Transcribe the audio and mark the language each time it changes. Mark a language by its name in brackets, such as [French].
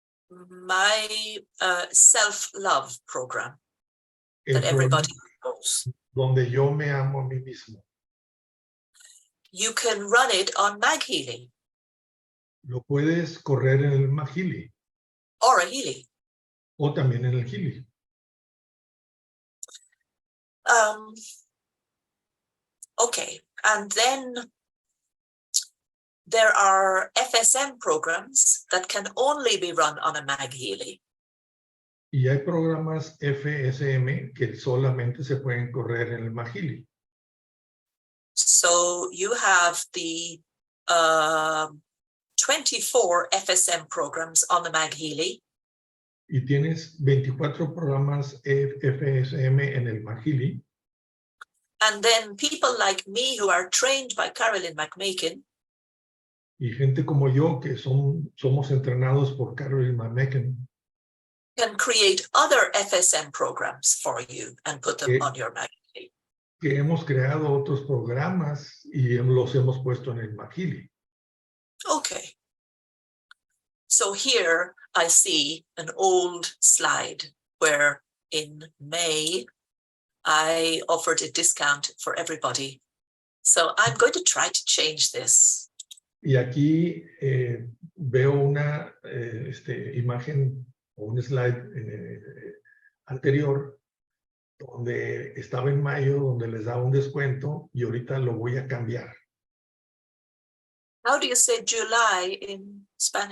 [English] My self-love program that everybody knows. [Spanish] Donde yo me amo a mí mismo. [English] You can run it on MagHealy. [Spanish] Lo puedes correr en el MagHealy. [English] Or a Healy. [Spanish] O también en el Healy. [English] Okay, and then there are FSM programs that can only be run on a MagHealy. [Spanish] Y hay programas FSM que solamente se pueden correr en el MagHealy. [English] So you have the 24 FSM programs on the MagHealy. [Spanish] Y tienes 24 programas FSM en el MagHealy. [English] And then people like me who are trained by Carolyn MagMakin. [Spanish] Y gente como yo que somos entrenados por Carolyn MagMakin. [English] Can create other FSM programs for you and put them on your MagHealy. [Spanish] Que hemos creado otros programas y los hemos puesto en el MagHealy. [English] Okay. So here I see an old slide where in May I offered a discount for everybody. So I'm going to try to change this. [Spanish] Y aquí veo una imagen o un slide anterior donde estaba en mayo, donde les daba un descuento y ahorita lo voy a cambiar. [English] How do you say July in Spanish?